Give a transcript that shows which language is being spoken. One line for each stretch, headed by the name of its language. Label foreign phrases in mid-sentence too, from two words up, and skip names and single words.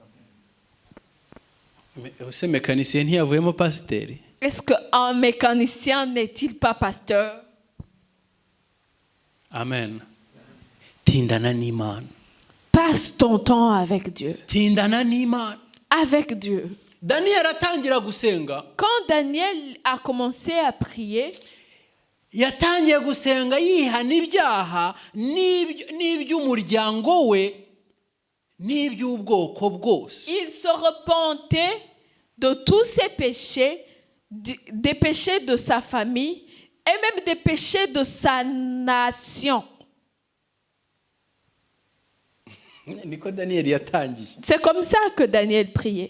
French: Est-ce qu'un mécanicien n'est-il pas pasteur?
Kinyarwanda: Amen. Tindana n'Imana.
French: Passe ton temps avec Dieu.
Kinyarwanda: Tindana n'Imana.
French: Avec Dieu.
Kinyarwanda: Daniel atangira gusenga.
French: Quand Daniel a commencé à prier,
Kinyarwanda: yatangiye gusenga yihana ibyaha n'iby'umuryango we n'iby'ubwoko bwose.
French: Il se repentait de tous ses péchés, des péchés de sa famille et même des péchés de sa nation. C'est comme ça que Daniel priait.